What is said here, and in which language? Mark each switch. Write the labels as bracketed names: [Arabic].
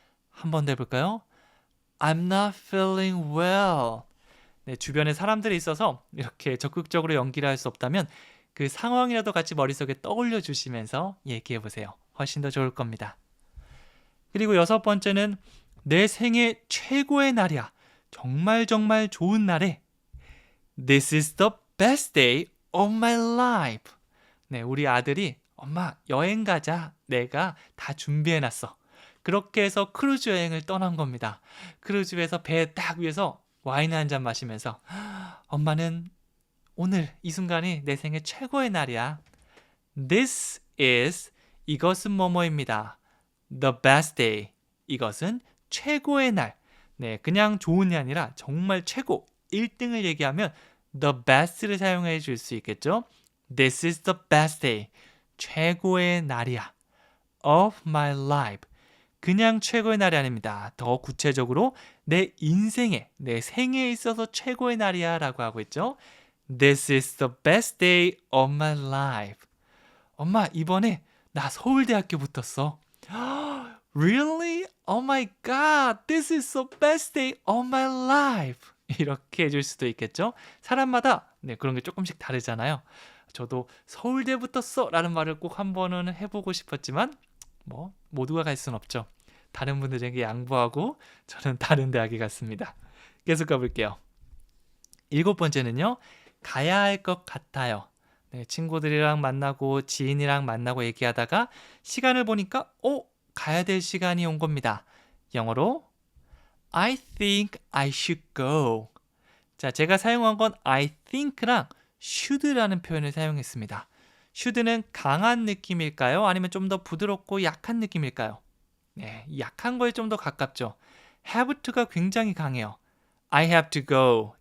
[Korean] 한 번 더 해볼까요? [English] I'm not feeling well. [Korean] 네, 주변에 사람들이 있어서 이렇게 적극적으로 연기를 할 수 없다면 그 상황이라도 같이 머릿속에 떠올려 주시면서 얘기해 보세요. 훨씬 더 좋을 겁니다. 그리고 6번째는 내 생애 최고의 날이야. 정말 정말 좋은 날에 [English] This is the best day of my life. [Korean] 네, 우리 아들이 엄마 여행 가자. 내가 다 준비해놨어. 그렇게 해서 크루즈 여행을 떠난 겁니다. 크루즈에서 배 딱 위에서 와인 한 잔 마시면서 엄마는 오늘 이 순간이 내 생애 최고의 날이야. [English] This is [Korean] 이것은 뭐뭐입니다. [English] The best day [Korean] 이것은 최고의 날. 네, 그냥 좋은이 아니라 정말 최고 1등을 얘기하면 the best를 사용해 줄 수 있겠죠. [English] This is the best day. [Korean] 최고의 날이야. [English] Of my life. [Korean] 그냥 최고의 날이 아닙니다. 더 구체적으로 내 인생에, 내 생애에 있어서 최고의 날이야 라고 하고 있죠. [English] This is the best day of my life. [Korean] 엄마, 이번에 나 서울대학교 붙었어. [English] Really? Oh my god, this is the best day of my life. [Korean] 이렇게 해줄 수도 있겠죠. 사람마다 그런 게 조금씩 다르잖아요. 저도 서울대 붙었어 라는 말을 꼭 한 번은 해보고 싶었지만 뭐 모두가 갈 순 없죠. 다른 분들에게 양보하고 저는 다른 대학에 갔습니다. 계속 가볼게요. 7번째는요. 가야 할 것 같아요. 네, 친구들이랑 만나고 지인이랑 만나고 얘기하다가 시간을 보니까 가야 될 시간이 온 겁니다. [English] 영어로 I think I should go. [Korean] 자, 제가 사용한 건 I think랑 should라는 표현을 사용했습니다. should는 강한 느낌일까요? 아니면 좀 더 부드럽고 약한 느낌일까요? 네, 약한 거에 좀 더 가깝죠. have to가 굉장히 강해요. [English] I have to go.